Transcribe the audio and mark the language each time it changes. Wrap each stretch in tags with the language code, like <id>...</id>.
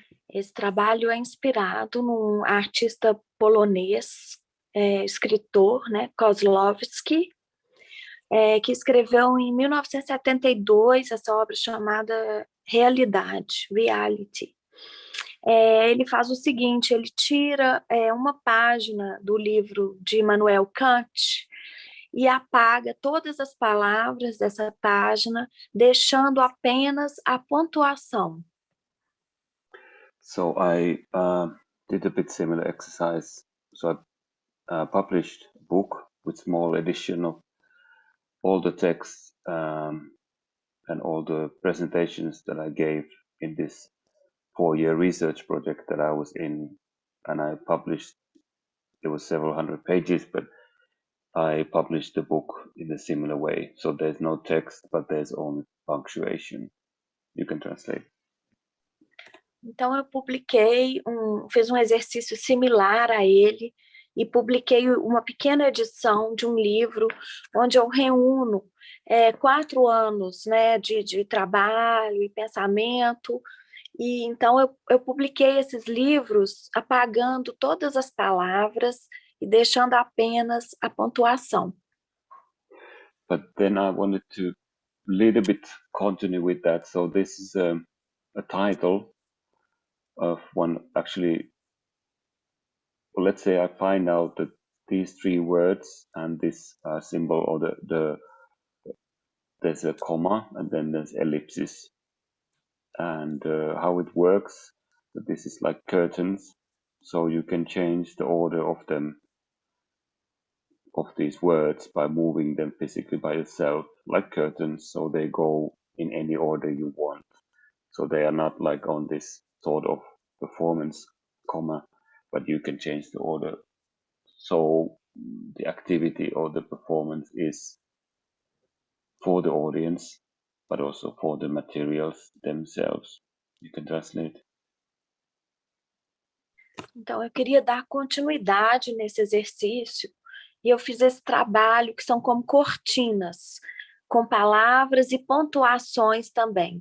<pt>Esse trabalho é inspirado num artista polonês, escritor, né, Kozłowski, que escreveu em 1972 essa obra chamada Reality. Ele faz o seguinte, ele tira uma página do livro de Immanuel Kant e apaga todas as palavras dessa página, deixando apenas a pontuação.</pt> <en>So I did a bit similar exercise. So I published a book with small edition of all the texts and all the presentations that I gave in this 4-year research project that I was in, and I published. It was several hundred pages, but I published the book in a similar way. So there's no text, but there's only punctuation. You can translate.</en> <pt>Então eu fiz um exercício similar a ele e publiquei uma pequena edição de um livro onde eu reúno 4 anos, né, de trabalho e pensamento. E então eu publiquei esses livros apagando todas as palavras e deixando apenas a pontuação.</pt> <en>But then I wanted to little bit continue with that. So this is a title of one, actually, well, let's say I find out that these 3 words and this symbol, or there's a comma and then there's ellipsis, and how it works. So this is like curtains, so you can change the order of them, of these words, by moving them physically by yourself, like curtains, so they go in any order you want. So they are not like on this sort of performance comma, but you can change the order. So the activity or the performance is for the audience, but also for the materials themselves. You can translate.</en> <pt>Então eu queria dar continuidade nesse exercício e eu fiz esse trabalho que são como cortinas, com palavras e pontuações também.</pt>